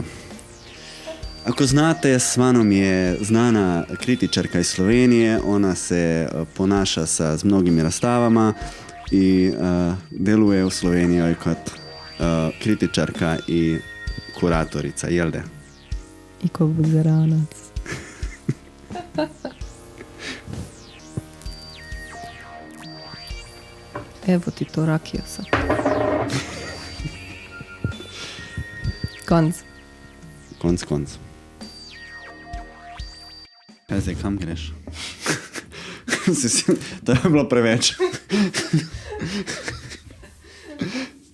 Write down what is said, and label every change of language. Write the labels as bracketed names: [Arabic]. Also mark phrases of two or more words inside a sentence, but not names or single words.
[Croatian] Ako znate, s Manom je znana kritičarka iz Slovenije, ona se ponaša z mnogimi razstavama i deluje u Sloveniji kot kritičarka i kuratorica, jel de? I ko buzeranac. Evo ti to rakijo sad. [Slovenian] Konc. Konc. Kaj zdaj, kam greš? To je bilo preveč.